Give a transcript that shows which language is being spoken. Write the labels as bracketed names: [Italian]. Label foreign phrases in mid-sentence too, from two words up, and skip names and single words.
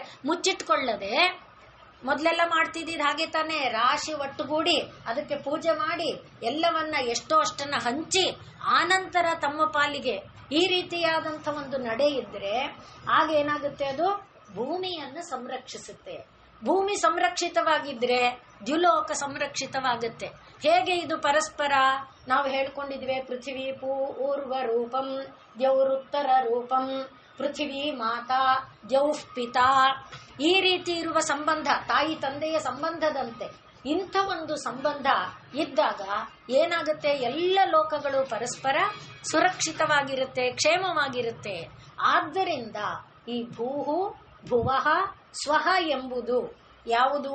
[Kannada] ಮುಚ್ಚಿಟ್ಕೊಳ್ಳದೆ ಮೊದಲೆಲ್ಲ ಮಾಡ್ತಿದ್ದಿದ್ದು ಹಾಗೆ ತಾನೆ, ರಾಶಿ ಒಟ್ಟುಗೂಡಿ ಅದಕ್ಕೆ ಪೂಜೆ ಮಾಡಿ ಎಲ್ಲವನ್ನ ಎಷ್ಟೋ ಅಷ್ಟನ್ನ ಹಂಚಿ ಆನಂತರ ತಮ್ಮ ಪಾಲಿಗೆ ಈ ರೀತಿಯಾದಂಥ ಒಂದು ನಡೆ ಇದ್ರೆ ಆಗ ಏನಾಗುತ್ತೆ? ಅದು ಭೂಮಿಯನ್ನು ಸಂರಕ್ಷಿಸುತ್ತೆ. ಭೂಮಿ ಸಂರಕ್ಷಿತವಾಗಿದ್ರೆ ದ್ಯುಲೋಕ ಸಂರಕ್ಷಿತವಾಗುತ್ತೆ. ಹೇಗೆ ಇದು ಪರಸ್ಪರ ನಾವು ಹೇಳ್ಕೊಂಡಿದ್ವಿ? [Sanskrit] ಪೃಥ್ವಿ ಪೂರ್ವ ರೂಪಂ ದ್ಯೌರುತ್ತರ ರೂಪಂ, ಪೃಥ್ವಿ ಮಾತಾ ದ್ಯೌಃ ಪಿತಾ, [Kannada] ಈ ರೀತಿ ಇರುವ ಸಂಬಂಧ ತಾಯಿ ತಂದೆಯ ಸಂಬಂಧದಂತೆ ಇಂಥ ಒಂದು ಸಂಬಂಧ ಇದ್ದಾಗ ಏನಾಗುತ್ತೆ? ಎಲ್ಲ ಲೋಕಗಳು ಪರಸ್ಪರ ಸುರಕ್ಷಿತವಾಗಿರುತ್ತೆ, ಕ್ಷೇಮವಾಗಿರುತ್ತೆ. ಆದ್ದರಿಂದ ಈ [Sanskrit] ಭೂಹು ಭುವಃ ಸ್ವಹ [Kannada] ಎಂಬುದು ಯಾವುದು?